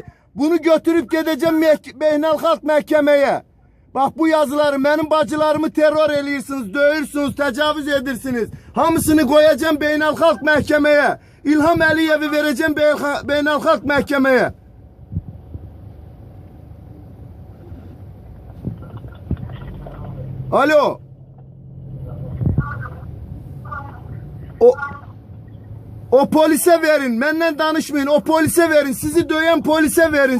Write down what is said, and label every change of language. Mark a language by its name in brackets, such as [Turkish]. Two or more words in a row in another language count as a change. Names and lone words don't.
[Turkish] Bunu götürüp gideceğim [Azerbaijani] beynəlxalq məhkəməyə. [Turkish] Bak bu yazıları, benim bacılarımı terör edirsiniz, döyürsünüz, tecavüz edirsiniz. Hamısını koyacağım [Azerbaijani] beynəlxalq məhkəməyə. [Turkish] İlham Əliyev'i vereceğim [Azerbaijani] beynəlxalq məhkəməyə. [Turkish] Alo. O polise verin. Benden danışmayın. O polise verin. Sizi döyen polise verin.